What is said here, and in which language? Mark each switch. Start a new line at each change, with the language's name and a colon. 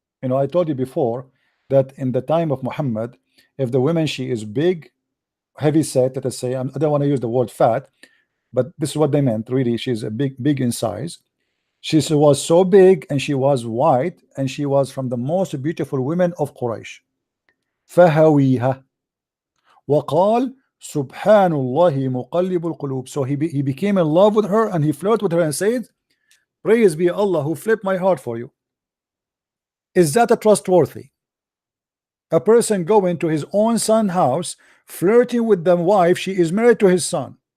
English: You know, I told you before that in the time of Muhammad, if the woman she is big, heavy set, let us say, I don't want to use the word fat, but this is what they meant. Really, she's a big in size. She was so big, and she was white, and she was from the most beautiful women of Quraysh.
Arabic: فهويها وقال سبحان الله مقلب القلوب.
English: So he became in love with her, and he flirted with her and said, praise be Allah who flipped my heart for you. Is that a trustworthy? A person going to his own son's house, flirting with the wife, she is married to his son.